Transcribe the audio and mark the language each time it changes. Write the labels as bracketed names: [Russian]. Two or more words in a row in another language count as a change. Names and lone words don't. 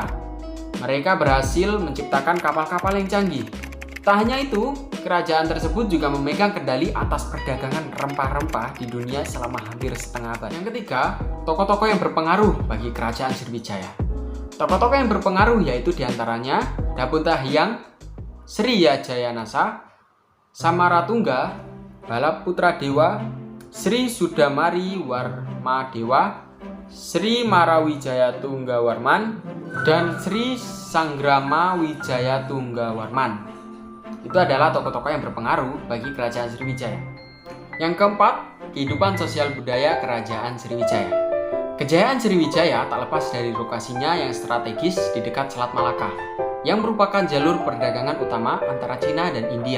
[Indonesian] Mereka berhasil menciptakan kapal-kapal yang canggih. Tak hanya itu, kerajaan tersebut juga memegang kendali atas perdagangan rempah-rempah di dunia selama hampir setengah abad. Yang ketiga, tokoh-tokoh yang berpengaruh bagi Kerajaan Sriwijaya. Tokoh-tokoh yang berpengaruh yaitu diantaranya Dapunta Hyang Sri Jayanasa, Samaratungga, Balaputra Dewa, Sri Sudamari Warma Dewa, Sri Marawijaya Tunggawarman, dan Sri Sanggrama Wijaya Tunggawarman. Itu adalah tokoh-tokoh yang berpengaruh bagi Kerajaan Sriwijaya. Yang keempat, kehidupan sosial budaya Kerajaan Sriwijaya. Kejayaan Sriwijaya tak lepas dari lokasinya yang strategis di dekat Selat Malaka, yang merupakan jalur perdagangan utama antara Cina dan India.